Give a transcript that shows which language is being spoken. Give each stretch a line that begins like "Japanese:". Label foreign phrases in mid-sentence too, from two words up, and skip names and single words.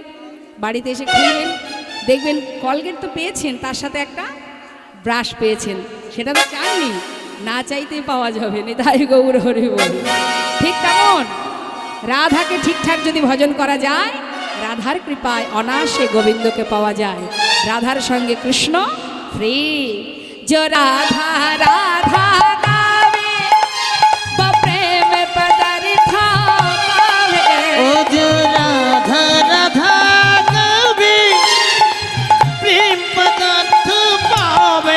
Bangla: বাড়িতে এসে খুলবেন, দেখবেন কলগেট তো পেয়েছেন, তার সাথে একটা ব্রাশ পেয়েছেন। সেটা তো চাননি, না চাইতেই পাওয়া যাবে। নিতাই গৌর হরি বল। ঠিক তেমন রাধাকে ঠিকঠাক যদি ভজন করা যায়, রাধার কৃপায় অনায়াসে গোবিন্দকে পাওয়া যায়। রাধার সঙ্গে কৃষ্ণ ফ্রি।
Hindi: जो राधा राधा गावे, वो प्रेम पदार्था पावे। ओ जो राधा राधा गावे प्रेम पदार्थ पावे।